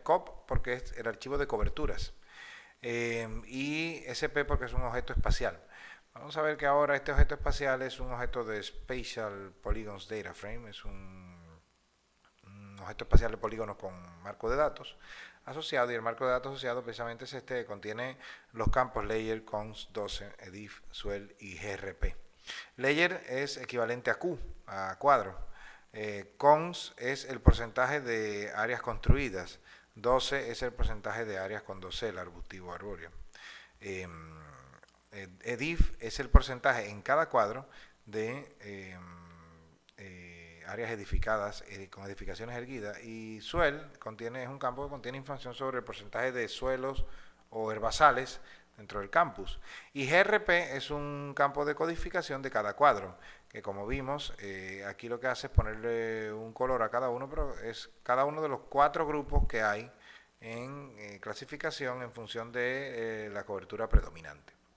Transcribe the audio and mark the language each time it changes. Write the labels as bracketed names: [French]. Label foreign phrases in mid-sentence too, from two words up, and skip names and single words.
[Spanish] cop porque es el archivo de coberturas. Y SP porque es un objeto espacial. Vamos a ver que ahora este objeto espacial es un objeto de Spatial Polygons Data Frame, es un objeto espacial de polígonos con marco de datos asociado, y el marco de datos asociado precisamente es este que contiene los campos layer, cons, 12, edif, swell y grp. Layer es equivalente a Q, a cuadro. Cons es el porcentaje de áreas construidas. 12 es el porcentaje de áreas con dosel, arbustivo, arbóreo. EDIF es el porcentaje en cada cuadro de áreas edificadas con edificaciones erguidas, y SUEL es un campo que contiene información sobre el porcentaje de suelos o herbazales dentro del campus. Y GRP es un campo de codificación de cada cuadro, que como vimos, aquí lo que hace es ponerle un color a cada uno, pero es cada uno de los 4 grupos que hay en clasificación en función de la cobertura predominante.